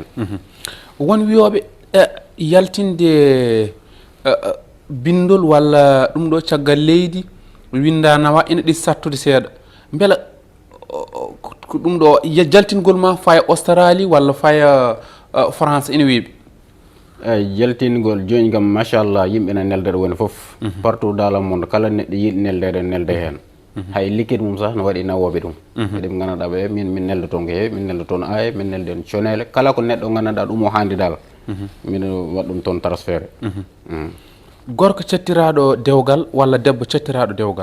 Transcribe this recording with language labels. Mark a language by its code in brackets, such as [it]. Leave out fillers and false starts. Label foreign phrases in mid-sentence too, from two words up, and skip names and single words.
[ff] won wiyoɓe yaltinde bindol walla ɗum ɗo caggal leydi winda nawa ina ɗi sattude seeɗa beela ko ɗum ɗo jaltingol ma faya Australie walla faya France ina weeɓi eyyi jaltingol joni kam machallah yimɓe ne neldere woni foof [fr] partout dans le monde [ff] kala neɗɗo yiiɗi neldede nelde hen hay liquide mum sah no waɗi nawoɓe ɗum eɗen gandanɗa ɓe min nelda toon ko heewi min nelda toon aye min nelden conele kala ko neɗɗo gandanɗa ɗum o handi dal min waɗ ɗum toon transféré gorko cattiraɗo dewgal walla debbo cattiraɗo dewgal